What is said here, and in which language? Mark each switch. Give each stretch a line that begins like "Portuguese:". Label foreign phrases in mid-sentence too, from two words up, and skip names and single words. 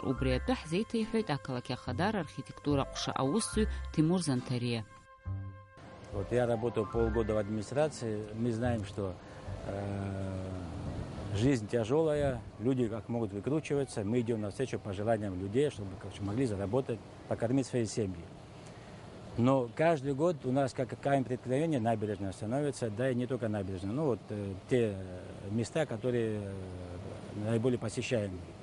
Abkhazian: Убри атәы ҳзеиҭеиҳәоит ақалақь ахадара архитектура ҟәша аусзуҩ Тимур Занҭариа.
Russian: Вот я работаю полгода в администрации. Мы знаем, что жизнь тяжелая, люди как могут выкручиваться. Мы идем навстречу пожеланиям людей, чтобы могли заработать, покормить свои семьи. Но каждый год у нас, как камень преткновения, набережная становится, да и не только набережная, ну вот те места, которые наиболее посещаемые.